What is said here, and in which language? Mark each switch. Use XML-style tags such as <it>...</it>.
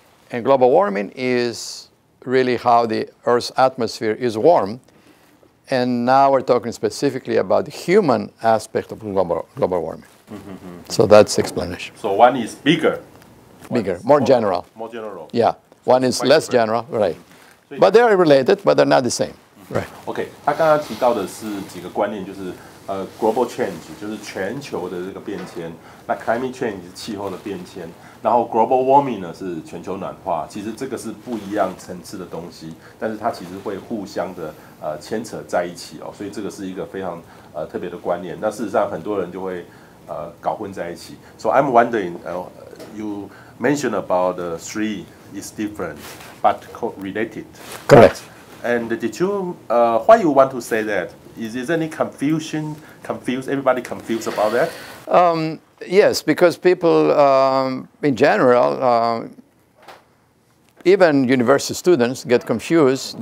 <en>And global warming is really how the Earth's atmosphere is warm. And now we're talking specifically about the human aspect of global warming. So that's the explanation. So one is bigger. Bigger, more general. More general. Yeah, one is less general, right. But they are related, but they're not the same. Right.</en> <zh>OK， 他刚刚提到的是几个观念，就是global change 就是全球的这个变迁，那 climate change 是气候的变迁，然后 global warming 呢是全球暖化。其实这个是不一样层次的东西，但是它其实会互相的牵扯在一起哦，所以这个是一个非常特别的观念。那事实上很多人就会搞混在一起。</zh> <en>So I'm wondering, you mentioned about the three is different but related. Correct. And did you why you want to say that? Is there any confusion? Everybody confused about that? Yes, because people in general, even university students get confused.</en>